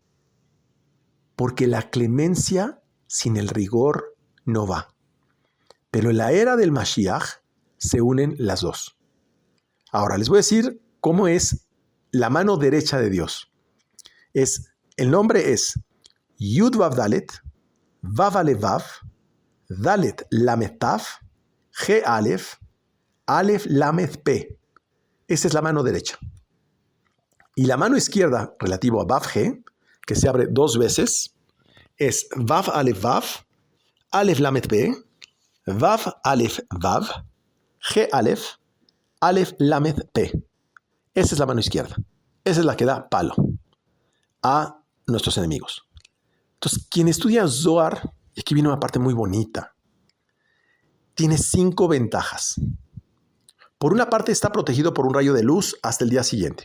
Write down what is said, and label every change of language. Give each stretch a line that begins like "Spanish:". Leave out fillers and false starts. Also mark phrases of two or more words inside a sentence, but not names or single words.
Spanish: Porque la clemencia sin el rigor no va. Pero en la era del Mashiach se unen las 2. Ahora les voy a decir cómo es la mano derecha de Dios. El nombre es Yud Vav Dalet, Vav Alef Vav, Dalet Lamed Tav, Ge Alef, Alef Lamed Pe. Esa es la mano derecha. Y la mano izquierda, relativo a Vav Ge, que se abre 2 veces, es Vav Alef Vav, Alef Lamed Pe, Vav Alef Vav, Ge Alef, Alef Lamed Pe. Esa es la mano izquierda. Esa es la que da palo a nuestros enemigos. Entonces, quien estudia Zohar, y aquí viene una parte muy bonita, tiene 5 ventajas. Por una parte, está protegido por un rayo de luz hasta el día siguiente.